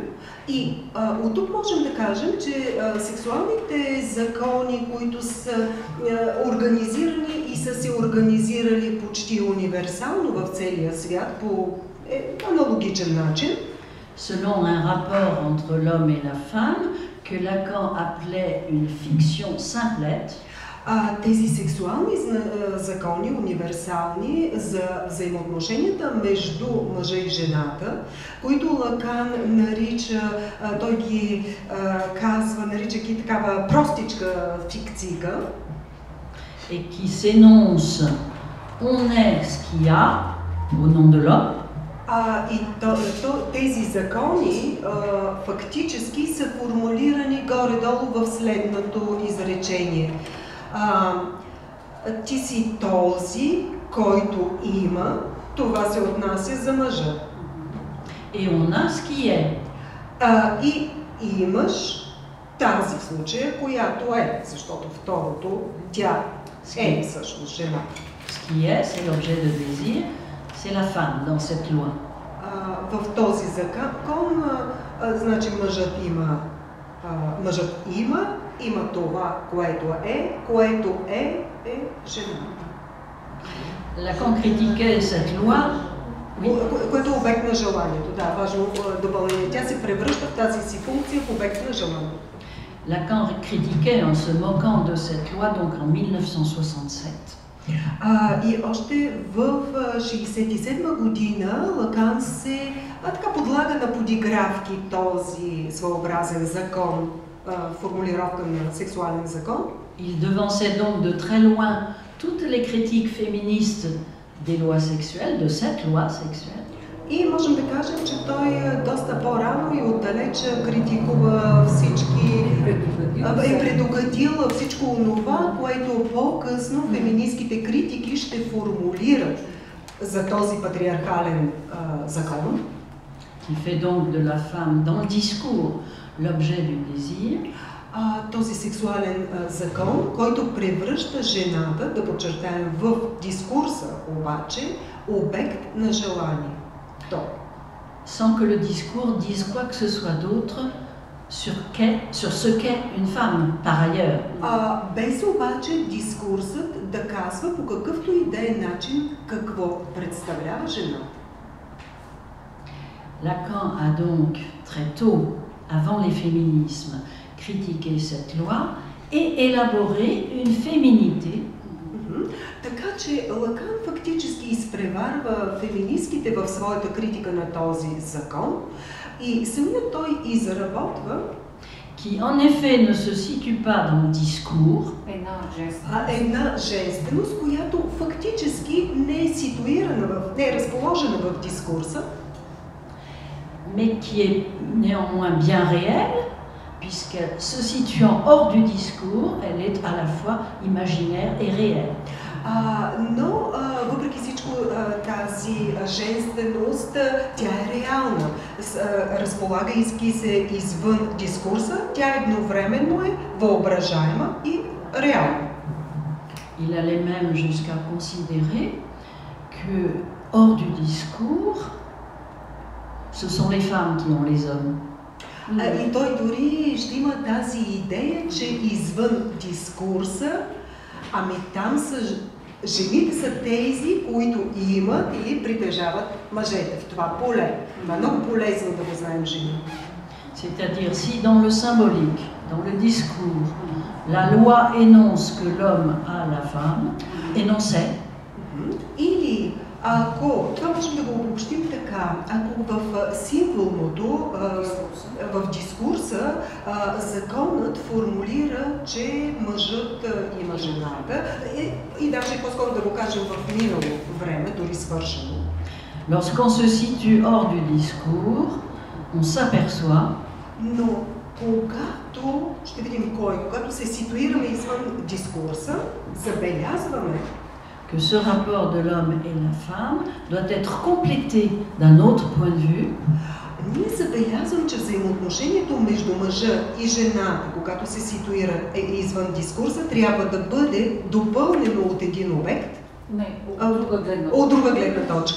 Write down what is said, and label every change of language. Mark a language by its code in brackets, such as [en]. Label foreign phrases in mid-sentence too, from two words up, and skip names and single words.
[bg] И от тук можем да кажем, че сексуалните закони, които са организирани и са се организирали почти универсално в целия свят по аналогичен начин, [fr] selon un rapport entre l'homme et la femme que Lacan appelait une fiction simplette. [bg] Тези сексуални закони, универсални за взаимоотношенията между мъжа и жената, които Лакан нарича, той ги казва, наричайки такава простичка фикцийка. [fr] Et qui s'énonce, on est ce qu'il y a au nom de l'homme. [bg] И тези закони фактически са формулирани горе-долу в следното изречение. Ти си този, който има, това се отнася за мъжа. [fr] Et on a ce qui est. [bg] И имаш тази в случая, която е, защото второто, тя е всъщност жена. [fr] Ce qui est, c'est l'objet de désir, c'est la femme dans cette loi. [bg] В този закон, значи мъжът има това, което е жена. [fr] Lacan critiquait cette loi [bg] което е обект на желанието. Да, важно допълнение. Тя се превръща в тази си функция в обект на желанието. [fr] Lacan critiquait en se moquant de cette loi donc en 1967. [bg] И още в 1967 година Лакан се така подлага на подигравки този своеобразен закон, формулировка на сексуален закон. [fr] Il devançait donc de très loin toutes les critiques féministes des lois sexuelles, de cette loi sexuelle. [bg] И можем да кажем, че той доста по-рано и отдалеч критикува всички, е предугадил всичко онова, което по-късно феминистките критики ще формулират за този патриархален закон. [fr] Qui fait donc de la femme dans le discours l'objet du désir. [bg] Този сексуален закон, който превръща жената, да подчертаем в дискурса, обаче, обект на желание. [fr] Sans que le discours dise quoi que ce soit d'autre sur ce qu'est une femme, par ailleurs. [bg] Без обаче дискурсът да казва по какъвто и да е начин какво представлява жената. [fr] Lacan a donc très tôt, avant les féminismes, critiqué cette loi et élaboré une féminité. [bg] Така че Лакан фактически изпреварва феминистките в своята критика на този закон и самият той изработва [fr] qui en effet ne se situe pas dans le discours, [bg] една женственост, която фактически не е ситуирана, не е разположена в дискурса, [fr] mais qui est néanmoins bien réelle, puisque se situant hors du discours, elle est à la fois imaginaire et réelle. [bg] Но въпреки всичко тази женственост, тя е реална. Разполагайки се извън дискурса, тя едновременно е въображаема и реална. [fr] Il allait même jusqu'à considérer que hors du discours, ce sont les femmes qui ont les hommes. [bg] И той дори ще има тази идея, че извън дискурса, ами там са жените са тези, които имат или притежават мъжете в това поле. Това е много полезно да го знаем жени. [fr] C'est-à-dire, si dans le symbolique, dans le discours, la loi énonce que l'homme a la femme, énonçait. [bg] Или ако, това можем да го обобщим така, ако в символното, в дискурса, законът формулира, че мъжът има жената, и даже по-скоро да го кажем в минало време, дори свършено. [fr] Lorsqu'on se situe hors du discours, on s'aperçoit, [bg] но когато, ще видим кой, когато се ситуираме извън дискурса, забелязваме, [fr] que ce rapport de l'homme et la femme doit être complété d'un autre point de vue. [bg] Ние забелязвам, че взаимоотношението между мъжа и жената, когато се ситуира извън дискурса, трябва да бъде допълнено от един обект, от друга гледна точка,